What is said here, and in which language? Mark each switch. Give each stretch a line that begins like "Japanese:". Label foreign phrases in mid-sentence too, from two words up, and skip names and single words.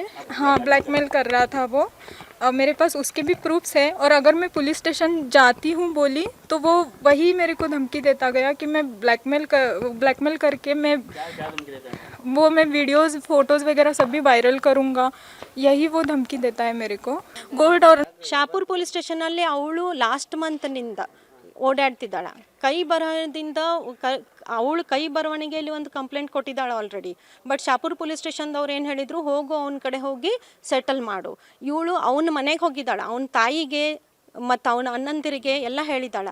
Hindi: हाँ, ब्लैकमेल कर रहा था वो। मेरे पास उसके भी प्रूफ्स है, और अगर मैं
English: police station
Hindi: जाती हूँ बोली तो वो वही मेरे को धमकी देता गया कि मैं ब्लैकमेल करके मैं
English: videos photos
Hindi: वगैरह सब भी वायरल करूँगा, यही वो धमकी देता है मेरे को। गोल्ड और
Kannada: ಶಾಪುರ್ ಪೊಲೀಸ್ ಸ್ಟೇಷನಲ್ಲಿ ಅವಳು ಲಾಸ್ಟ್ ಮಂತ್ನಿಂದ ಓಡಾಡ್ತಿದ್ದಾಳ. ಕೈ ಬರಹದಿಂದ ಅವಳು ಕೈ ಬರವಣಿಗೆಯಲ್ಲಿ ಒಂದು ಕಂಪ್ಲೇಂಟ್ ಕೊಟ್ಟಿದ್ದಾಳೆ ಆಲ್ರೆಡಿ. ಬಟ್ ಶಾಪುರ್ ಪೊಲೀಸ್ ಸ್ಟೇಷನ್ದವ್ರು ಏನು ಹೇಳಿದರು, ಹೋಗು ಅವನ ಕಡೆ ಹೋಗಿ ಸೆಟಲ್ ಮಾಡು. ಇವಳು ಅವನ ಮನೆಗೆ ಹೋಗಿದ್ದಾಳೆ. ಅವನ ತಾಯಿಗೆ ಮತ್ತು ಅವನ ಅಣ್ಣಂದಿರಿಗೆ ಎಲ್ಲ ಹೇಳಿದ್ದಾಳೆ.